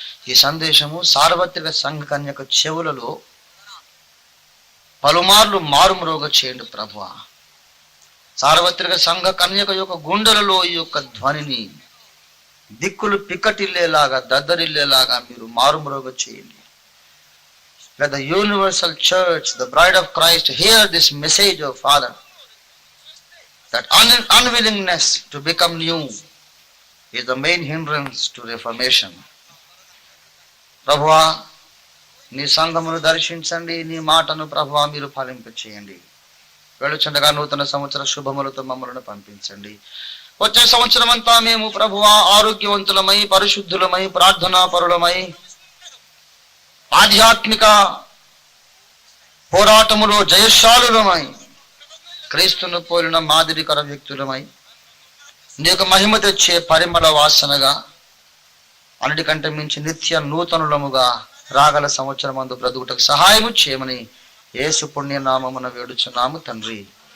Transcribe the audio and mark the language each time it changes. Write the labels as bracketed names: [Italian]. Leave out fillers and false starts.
[Telugu] ఈ సందేశము సార్వత్రిక సంఘ కన్యక చెవులలో పలుమార్లు మారుమ్రోగ చేయండి ప్రభువా. సార్వత్రిక సంఘ కన్యక యొక్క గుండెలలో ఈ యొక్క ధ్వనిని దిక్కులు పిక్కటిల్లేలాగా, దద్దరిల్లేలాగా మీరు మారుమ్రోగ చేయండి. [English] Let the universal church, the bride of Christ, hear this message of Father, that unwillingness to become new is the main hindrance to reformation. [Telugu] ప్రభువా, నీ సంఘమును దర్శించండి, నీ మాటను ప్రభువా మీరు ఫలింప చేయండి. వెళ్ళుచుండగా నూతన సంవత్సర శుభములతో మమ్మల్ని పంపించండి. వచ్చే సంవత్సరం అంతా మేము ప్రభువా ఆరోగ్యవంతులమై, పరిశుద్ధులమై, ప్రార్థనా పరులమై, ఆధ్యాత్మిక పోరాటములో జయశాలులమై, క్రీస్తును పోలిన మాదిరికర వ్యక్తులమై, నీ యొక్క మహిమ తెచ్చే పరిమళ వాసనగా, అన్నిటికంటే మించి నిత్య నూతనులముగా రాగల సంవత్సరం అందు బ్రతుకుటకు సహాయము చేయమని యేసు పుణ్య నామమున వేడుచున్నాము తండ్రి.